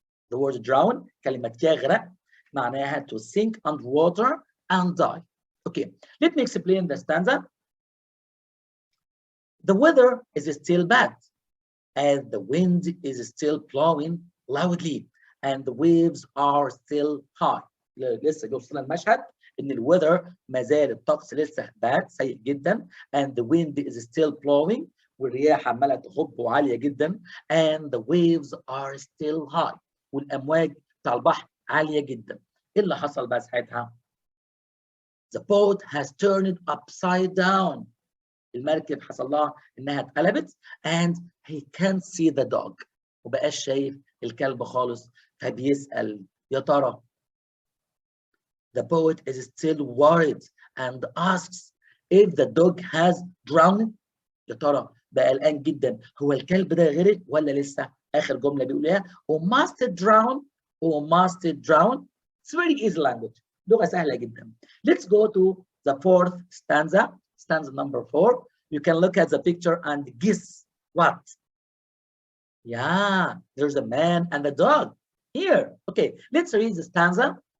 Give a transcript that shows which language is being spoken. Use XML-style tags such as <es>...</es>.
<en>The word drown</en> <ar>كلمة يغرق معناها</ar> <en>to sink under water and die. Okay, let me explain the stanza. The weather is still bad and the wind is still blowing loudly and the waves are still high.</en> <ar>لسه جوصلنا المشهد ان الويذر ما زال الطقس لسه bad سيء جدا</ar> <en>and the wind is still blowing</en> <ar>والرياح عماله تهب وعاليه جدا</ar> <en>and the waves are still high</en> <ar>والامواج بتاع البحر عاليه جدا. ايه اللي حصل بقى ساعتها؟</ar> <en>The boat has turned upside down.</en> <ar>المركب حصل لها انها اتقلبت</ar> <en>and he can't see the dog.</en> <ar>وبقاش شايف الكلب خالص فبيسأل يا ترى.</ar> <en>The poet is still worried and asks if the dog has drowned.</en> <ar>يا ترى بقى قلقان جدا هو الكلب ده غرق ولا لسه؟ اخر جمله بيقول ايه؟</ar> <en>must it drown or must it drown. It's very easy language.</en> <ar>لغه سهله جدا.</ar> <en>Let's go to the fourth stanza, stanza number 4. You can look at the picture and guess what? Yeah, there's a man and a dog here. Okay, let's read the stanza.</en>